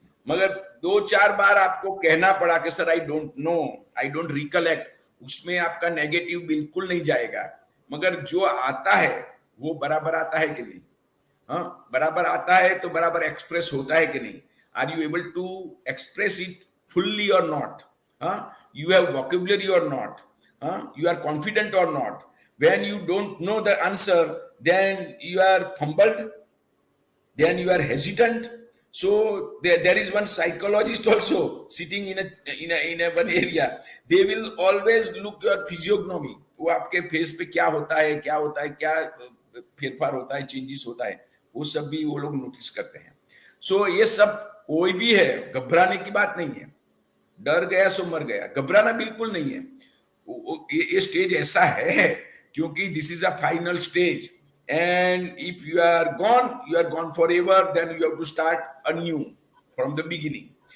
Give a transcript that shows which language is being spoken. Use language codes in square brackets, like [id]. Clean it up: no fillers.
[hi] मगर 2 4 बार आपको कहना पड़ा कि [en] sir I don't know, I don't recollect, [hi] उसमें आपका नेगेटिव बिल्कुल नहीं जाएगा. मगर जो आता है वो बराबर आता है कि नहीं? हाँ, बराबर आता है तो बराबर एक्सप्रेस होता है कि नहीं? [en] Are you able to express it fully और not? You have vocabulary और not? You are confident or not? When you don't know the answer, then you are fumbled, then you are hesitant. So there is one psychologist also sitting in a one area. They will always look your physiognomy. [hi] वो आपके face पे क्या होता है, क्या फेरफार होता है, चेंजेस होता है, वो सब भी वो लोग नोटिस करते हैं. सो ये सब कोई भी है, घबराने की बात नहीं है. डर गया सो मर गया, घबराना बिल्कुल नहीं है. ये स्टेज ऐसा है क्योंकि [en] This is a final stage, and if you are gone forever, then you have to start anew from the beginning.